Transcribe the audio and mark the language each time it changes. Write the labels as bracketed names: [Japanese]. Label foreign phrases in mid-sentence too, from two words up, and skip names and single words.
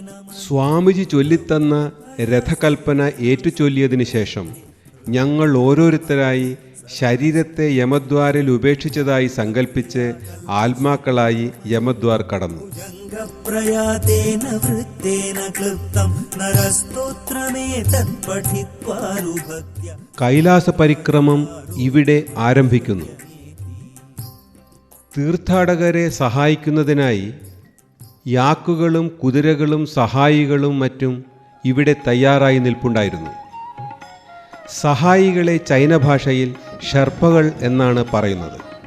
[Malayalam] സ്വാമിജി ചൊല്ലിത്തന്ന രഥകൽപ്പന ഏറ്റുചൊല്ലിയതിനു ശേഷം ഞങ്ങൾ ഓരോരുത്തരായി ശരീരത്തെ യമദ്വാരിൽ ഉപേക്ഷിച്ചതായി സങ്കല്പിച്ച് ആത്മാക്കളായി യമദ്വാർ കടന്നു. [Sanskrit] प्रयातेन वृत्तेन क्लृप्तं नरस्तोत्रमेतत् पठित्वा रुभक्त्या. [Malayalam] കൈലാസ പരിക്രമം ഇവിടെ ആരംഭിക്കുന്നു. തീർത്ഥാടകരെ സഹായിക്കുന്നതിനായി യാക്കുകളും കുതിരകളും സഹായികളും മറ്റും ഇവിടെ തയ്യാറായി നിൽപ്പുണ്ടായിരുന്നു. സഹായികളെ ചൈന ഭാഷയിൽ ഷെർപ്പകൾ എന്നാണ് പറയുന്നത്.